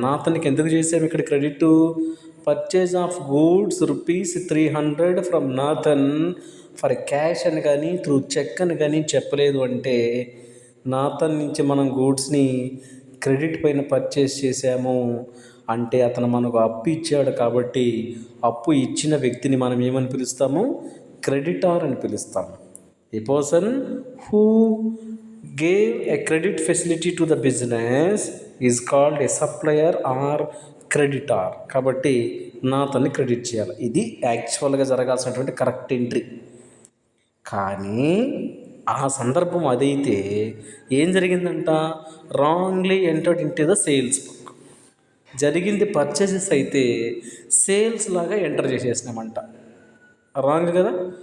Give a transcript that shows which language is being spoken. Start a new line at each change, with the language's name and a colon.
Telugu: నాథన్కి ఎందుకు చేసాము ఇక్కడ credit?
English: purchase of goods ₹300 from Nathan for cash
Telugu: అని కానీ త్రూ చెక్ అని కానీ చెప్పలేదు. అంటే నాథన్ నుంచి మనం గూడ్స్ని క్రెడిట్ పైన పర్చేస్ చేసాము అంటే అతను మనకు అప్పు ఇచ్చాడు కాబట్టి అప్పు ఇచ్చిన వ్యక్తిని మనం ఏమని పిలుస్తాము? క్రెడిటార్ అని పిలుస్తాము.
English: A person who gave a credit facility to the business is called a supplier or creditor.
Telugu: కాబట్టి నాతోని క్రెడిట్ చేయాలి. ఇది యాక్చువల్గా జరగాల్సినటువంటి కరెక్ట్ ఎంట్రీ. కానీ ఆ సందర్భం అదైతే ఏం జరిగిందంట?
English: Wrongly entered into the sales book.
Telugu: జరిగింది పర్చేసెస్ అయితే సేల్స్ లాగా ఎంటర్ చేసేసినామంట. రాంగ్ కదా.